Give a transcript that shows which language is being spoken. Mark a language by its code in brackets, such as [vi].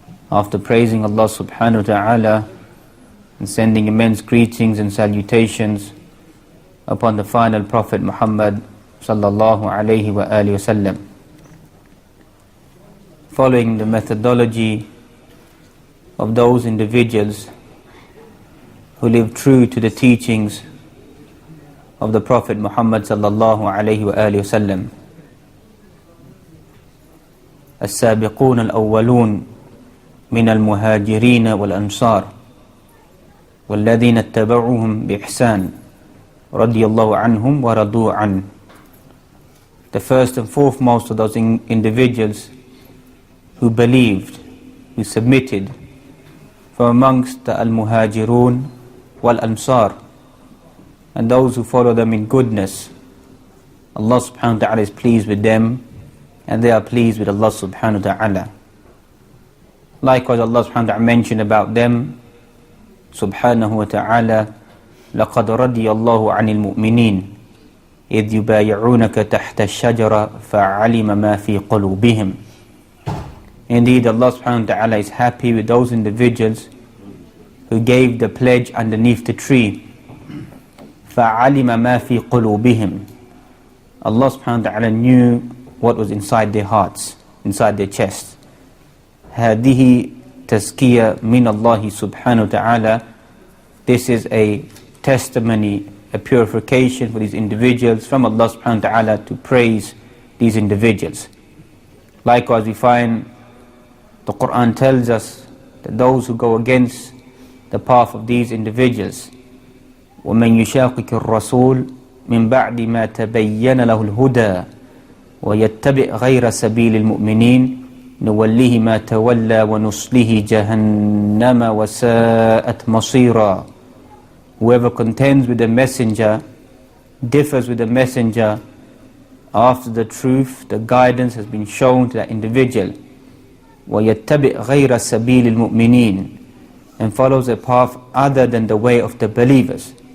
[en] After praising Allah subhanahu wa ta'ala and sending immense greetings and salutations upon the final Prophet Muhammad sallallahu alayhi wa alihi wasallam, following the methodology of those individuals who live true to the teachings of the Prophet Muhammad sallallahu alayhi wa alihi wasallam. [ar] السابقون الأولون من المهاجرين والأنصار والذين اتبعوهم بإحسان رضي الله عنهم ورضوا عنه. [en] The first and foremost of those individuals who believed, who submitted, from amongst the Al-Muhajirun wal-Ansar, and those who follow them in goodness. Allah subhanahu wa ta'ala is pleased with them and they are pleased with Allah subhanahu wa ta'ala. Likewise, Allah subhanahu wa ta'ala mentioned about them, subhanahu wa ta'ala, [ar] لَقَدْ رَضِيَ اللَّهُ عَنِ الْمُؤْمِنِينَ إِذْ يُبَايِعُونَكَ تَحْتَ الشَّجَرَةِ فَعَلِمَ مَا فِي قُلُوبِهِمْ. [en] Indeed, Allah subhanahu wa ta'ala is happy with those individuals who gave the pledge underneath the tree. [ar] فَعَلِمَ مَا فِي قُلُوبِهِمْ. [en] Allah subhanahu wa ta'ala knew what was inside their hearts, inside their chests. [ar] هذه تزكية من الله سبحانه وتعالى. [en] This is a testimony, a purification for these individuals from Allah subhanahu wa ta'ala to praise these individuals. Likewise, we find the Quran tells us that those who go against the path of these individuals, [ar] وَمَنْ يُشَاقِكِ الرَّسُولِ مِنْ بَعْدِ مَا تَبَيَّنَ لَهُ الْهُدَى وَيَتَّبِعْ غَيْرَ سَبِيلِ الْمُؤْمِنِينَ نُوَلِّهِ مَا تَوَلَّى وَنُصْلِهِ جَهَنَّمَ وَسَاءَتْ مَصِيرًا. [en] Whoever contends with the messenger, differs with the messenger, after the truth, the guidance has been shown to that individual, [ar] وَيَتَّبِعْ غَيْرَ سَبِيلِ الْمُؤْمِنِينَ, [en] and follows a path other than the way of the believers.